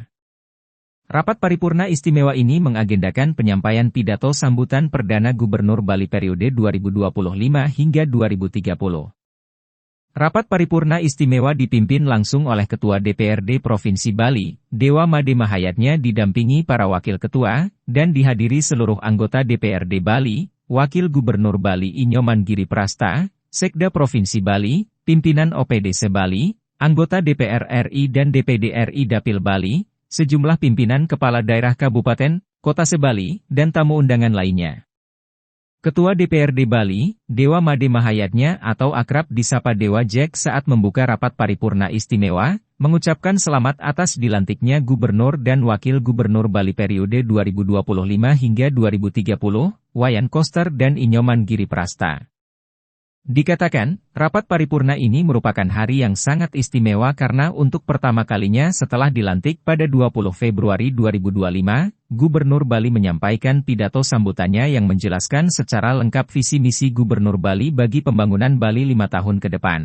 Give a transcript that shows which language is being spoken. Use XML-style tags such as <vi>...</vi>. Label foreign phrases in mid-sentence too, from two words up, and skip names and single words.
<id>Rapat paripurna istimewa ini mengagendakan penyampaian pidato sambutan Perdana Gubernur Bali periode 2025 hingga 2030. Rapat paripurna istimewa dipimpin langsung oleh Ketua DPRD Provinsi Bali, Dewa Made Mahayatnya didampingi para wakil ketua, dan dihadiri seluruh anggota DPRD Bali, Wakil Gubernur Bali Inyoman Giri Prasta, Sekda Provinsi Bali, pimpinan OPDC Bali, anggota DPR RI dan DPD RI Dapil Bali, sejumlah pimpinan kepala daerah kabupaten, kota se-Bali, dan tamu undangan lainnya. Ketua DPRD Bali, Dewa Made Mahayatnya atau akrab disapa Dewa Jack saat membuka rapat paripurna istimewa, mengucapkan selamat atas dilantiknya Gubernur dan Wakil Gubernur Bali periode 2025 hingga 2030, Wayan Koster dan Inyoman Giri Prasta. Dikatakan, rapat paripurna ini merupakan hari yang sangat istimewa karena untuk pertama kalinya setelah dilantik pada 20 Februari 2025, Gubernur Bali menyampaikan pidato sambutannya yang menjelaskan secara lengkap visi misi Gubernur Bali bagi pembangunan Bali 5 tahun ke depan.</id>